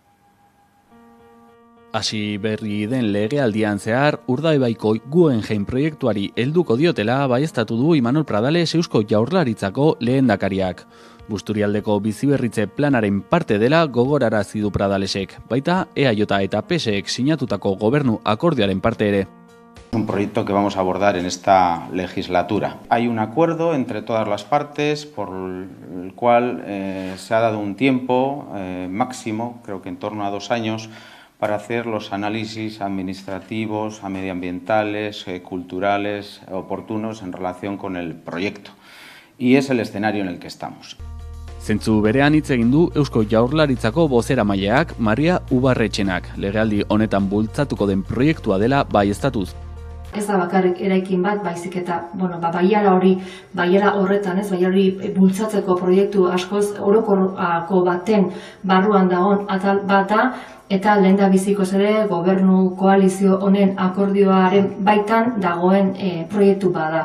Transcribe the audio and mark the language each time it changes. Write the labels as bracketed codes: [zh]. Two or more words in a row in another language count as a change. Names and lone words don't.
[eu] Hasi berri den legealdian zehar, Urdaibaiko Guggenheim proiektuari helduko diotela baieztatu du Imanol Pradales Eusko Jaurlaritzako lehendakariak. Busturialdeko biziberritze planaren parte dela gogorarazi du Pradalesek, baita EAJ eta PSek sinatutako gobernu akordioaren parte ere. [es] Un proyecto que vamos a abordar en esta legislatura. Hay un acuerdo entre todas las partes por el cual se ha dado un tiempo máximo, creo que en torno a 2 años, para hacer los análisis administrativos, medioambientales, culturales, oportunos en relación con el proyecto. Y es el escenario en el que estamos. [eu] Zentzu berean hitz egin du Eusko Jaurlaritzako bozeramaileak Maria Ubarretxenak, legealdi honetan bultzatuko den proiektua dela baieztatuz. Ez da bakarrik eraikin bat, baizik eta, baiara horretan, baiara hori bultzatzeko proiektu askoz orokorrako baten barruan dagoen atal bat da, eta lehendabizikoz ere gobernu koalizio honen akordioaren baitan dagoen proiektu bada.